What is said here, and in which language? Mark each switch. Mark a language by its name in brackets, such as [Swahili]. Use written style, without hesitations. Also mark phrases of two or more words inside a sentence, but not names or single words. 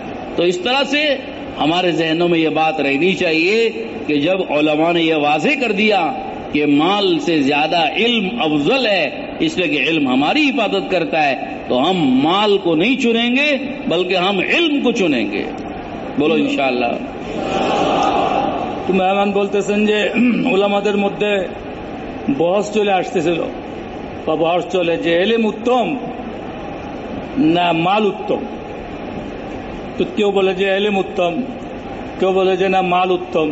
[Urdu] تو اس طرح سے ہمارے ذہنوں میں یہ بات رہنی چاہیے کہ جب علماء نے یہ واضح کر دیا کہ مال سے زیادہ علم افضل ہے، اس لیے کہ علم ہماری حفاظت کرتا ہے، تو ہم مال کو نہیں چنیں گے بلکہ ہم علم کو چنیں گے۔ [Bangla] বলো ইনশাআল্লাহ। তুমি মেহমান বলতেছেন যে উলামাদের মধ্যে বহস চলে আসতেছিল বা বহস চলে যে ইলম উত্তম না মাল উত্তম। তো কেউ বলে যে ইলম উত্তম, কেউ বলে যে না মাল উত্তম।